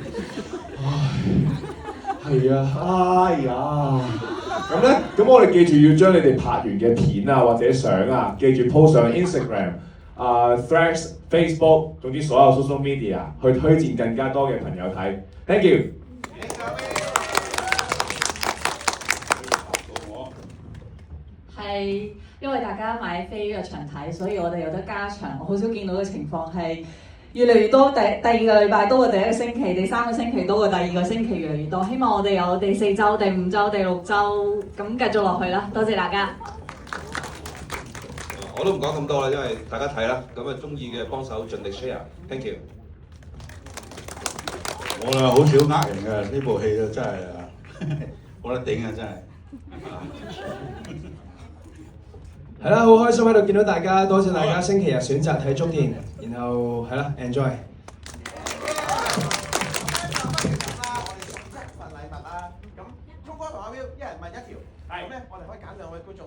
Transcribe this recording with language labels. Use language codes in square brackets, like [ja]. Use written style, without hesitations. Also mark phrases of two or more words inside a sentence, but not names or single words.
[yue] 係啊，哎呀，咁咧，咁我哋記住要將你哋拍完嘅片啊或者相啊，記住 post 上 Instagram、Threads、Facebook， 總之所有 [en] social media [yue] 去推薦更加多嘅朋友睇。 [en] Thank you。 [yue] 係因為大家買飛入場睇，所以我哋有得加場。我好少見到嘅情況係越嚟越多，第2個禮拜多過第1個星期，第3個星期多過第2個星期，越嚟越多。希望我哋有第4週、第5週、第6週咁繼續落去啦。多謝大家。我都唔講咁多啦，因為大家睇啦，咁啊中意嘅幫手盡力 share， [en] thank you。 [yue] 我啊好少呃人嘅，呢部戲啊真係冇得頂啊真係。係啦，好開心喺度見到大家，多謝大家星期日選擇睇中電，然後係啦 ，enjoy。聰哥同阿 Will 一人問1條，咁咧我哋可以揀2位觀眾。